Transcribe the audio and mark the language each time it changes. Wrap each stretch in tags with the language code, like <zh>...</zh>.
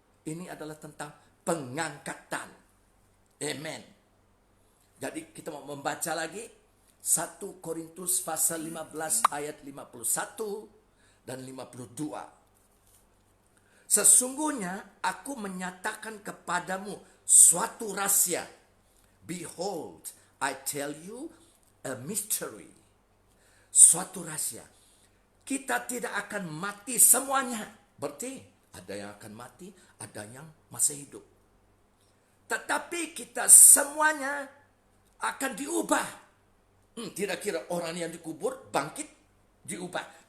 <id>Ini adalah tentang pengangkatan. Amen. Jadi kita mau membaca lagi 1 Korintus pasal 15 ayat 51 dan 52. Sesungguhnya aku menyatakan kepadamu suatu rahasia.</id> <en>Behold, I tell you a mystery.</en> <id>Suatu rahasia. Kita tidak akan mati semuanya. Berarti ada yang akan mati, ada yang masih hidup. Tetapi kita semuanya akan diubah. Tidak kira orang yang dikubur bangkit, diubah.</id>